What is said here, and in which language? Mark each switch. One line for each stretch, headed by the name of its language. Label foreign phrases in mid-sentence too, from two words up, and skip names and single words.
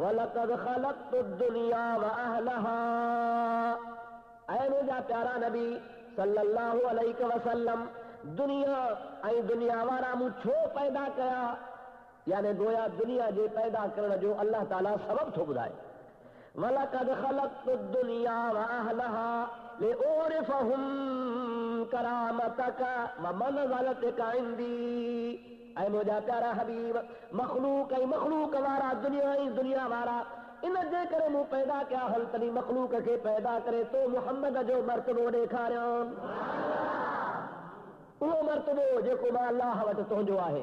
Arabic: ولقد خلقت الدنيا وأهلها.
Sindhi: ऐं मुंहिंजा प्यारा नबी
Arabic: صلى الله عليه وسلم
Sindhi: दुनिया ऐं दुनिया वारा मूं छो पैदा कया, यानी गोया दुनिया जे पैदा करण जो अल्लाह ताला सबब थो ॿुधाए।
Arabic: ولقد خلقت الدنيا وأهلها لأعرفهم كرامتك ومنزلتك عندي.
Sindhi: ऐं मुंहिंजा प्यारा हबीब मखलूक ऐं मखलूक वारा दुनिया ऐं दुनिया वारा इन जे करे मूं पैदा कया हल तॾहिं मखलूक खे पैदा करे तो मुहम्मद जो मर्तबो ॾेखारियो, उहो मर्तबो जेको मां अल्लाह वटि तुंहिंजो आहे।